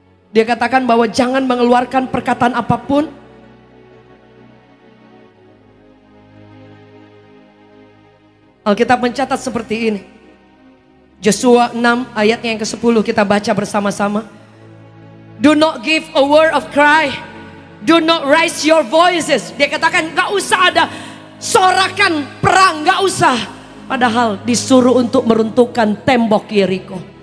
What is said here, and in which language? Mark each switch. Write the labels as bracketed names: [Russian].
[Indonesian] Dia katakan bahwa jangan mengeluarkan perkataan apapun. Alkitab mencatat seperti ini. Joshua 6 ayatnya yang ke-10 kita baca bersama-sama. [English] Do not give a word of cry. Do not raise your voices. [Indonesian] Dia katakan gak usah ada sorakan perang, gak usah. Padahal disuruh untuk meruntuhkan tembok Yeriko.